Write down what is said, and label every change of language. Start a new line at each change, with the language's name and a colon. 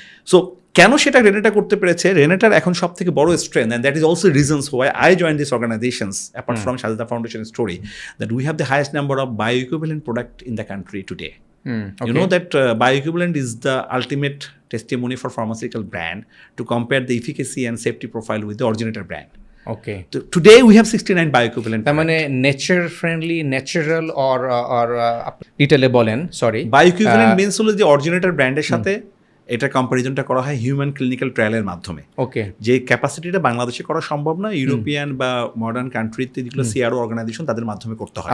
Bangla: So কেন সেটা Renata করতে পেরেছে? রেনেটার এখন সব থেকে বড় strength,
English: And that is also reasons why I join this organisations apart from Sajda foundation story, that we have the highest number of bioequivalent product in the country today. You know that bioequivalent is the ultimate testimony for pharmaceutical brand to compare the efficacy and safety profile with the originator brand. Okay. So today we have 69 bioequivalent.
Bangla: তার মানে nature friendly, natural or ডিটেইলে বলেন, sorry.
English: Bioequivalent means
Bangla: হলো যে originator ব্র্যান্ডের সাথে এটা কম্পারিজনটা করা হয় হিউম্যান ক্লিনিক্যাল ট্রায়ালের মাধ্যমে।
English: Okay.
Bangla: যে ক্যাপাসিটিটা বাংলাদেশে করা সম্ভব না, ইউরোপিয়ান বা মডার্ন কান্ট্রিতে যেগুলো সিআরও অর্গানাইজেশন তাদের মাধ্যমে করতে হয়।